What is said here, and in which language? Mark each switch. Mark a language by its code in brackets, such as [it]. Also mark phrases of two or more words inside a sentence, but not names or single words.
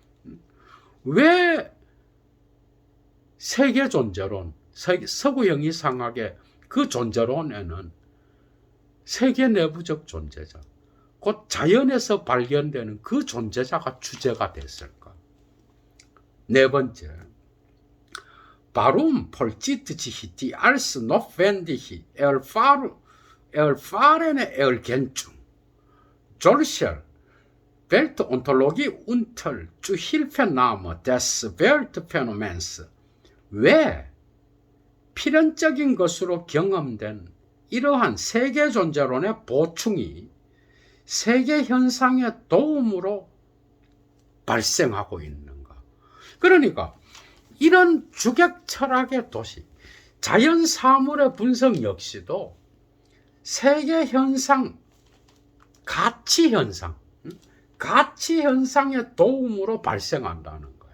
[ko] 왜 세계 존재론, 서구 형이상학의 그 존재론에는 세계 내부적 존재자, 곧 자연에서 발견되는 그 존재자가 주제가 됐을까? 네 번째, [de] Warum vollzieht sich die als notwendige erfahrene Ergänzung solcher Weltontologie unter Zuhilfenahme des Weltphänomens? [ko] 왜 필연적인 것으로 경험된 이러한 세계 존재론의 보충이 세계 현상의 도움으로 발생하고 있는가? 그러니까 이런 주객 철학의 도시, 자연 사물의 분석 역시도 세계 현상, 가치 현상의 도움으로 발생한다는 거예요.